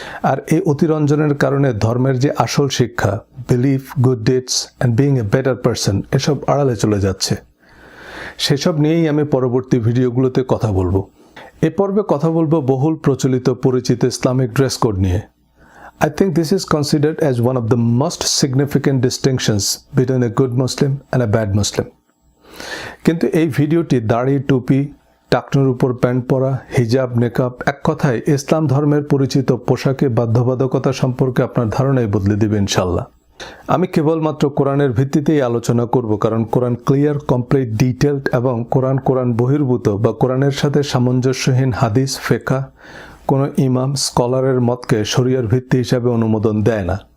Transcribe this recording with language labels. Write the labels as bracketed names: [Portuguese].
[Bangla] আর এই অতিরঞ্জনের কারণে ধর্মের যে আসল শিক্ষা, [English] belief, good deeds and being a better person, [Bangla] এসব আড়ালে চলে যাচ্ছে। সেসব নিয়েই আমি পরবর্তী ভিডিওগুলোতে কথা বলবো। এ পর্বে কথা বলবো বহুল প্রচলিত পরিচিত ইসলামিক ড্রেস কোড নিয়ে। [English] I think this is considered as one of the most significant distinctions between a good Muslim and a bad Muslim. [Bangla] কিন্তু এই ভিডিওটি দাড়ি, টুপি, টাকনুর উপর প্যান্ট পরা, হিজাব, নেকাব, এক কথায় ইসলাম ধর্মের পরিচিত পোশাকে বাধ্যবাধকতা সম্পর্কে আপনার ধারণাই বদলে দিবে ইনশাল্লাহ। আমি কেবলমাত্র কোরআনের ভিত্তিতেই আলোচনা করব, কারণ কোরআন [English] clear, complete, detailed [Bangla] এবং কোরআন বহির্ভূত বা কোরআনের সাথে সামঞ্জস্যহীন হাদিস, ফিকহ, কোনো ইমাম, স্কলারের মতকে শরিয়ার ভিত্তি হিসাবে অনুমোদন দেয় না।